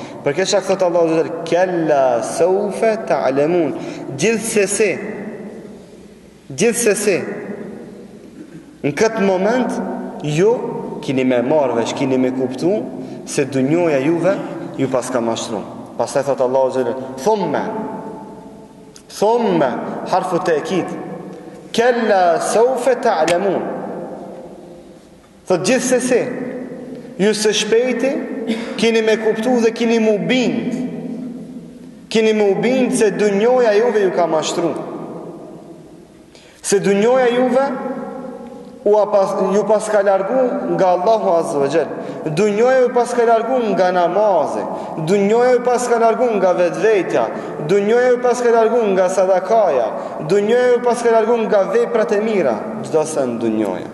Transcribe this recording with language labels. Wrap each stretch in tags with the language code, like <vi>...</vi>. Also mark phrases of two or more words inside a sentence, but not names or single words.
<sq>Për këtë shak thot Allahu</sq> <ar>عز وجل, كلا سوف تعلمون.</ar> <sq>Gjithsesi në këtë moment ju kini me marrë vesh, kini me kuptu se dunjoja juve ju pas ka mashtru. Pastaj thot Allahu</sq> <ar>عز وجل, ثم حرف تأكيد كلا سوف تعلمون.</ar> <sq>Thot gjithsesi ju së shpejti kini me kuptu dhe kini mu bind se dunjoja juve ju ka mashtru, se dunjoja juve ju pas ka largu nga Allahu</sq> <ar>عز وجل,</ar> <sq>dunjoja ju pas ka largu nga namazi, dunjoja ju pas ka largu nga vetvetja, dunjoja ju pas ka largu nga sadakaja, dunjoja ju pas ka largu nga veprat e mira, çdo se në dunjoja.</sq>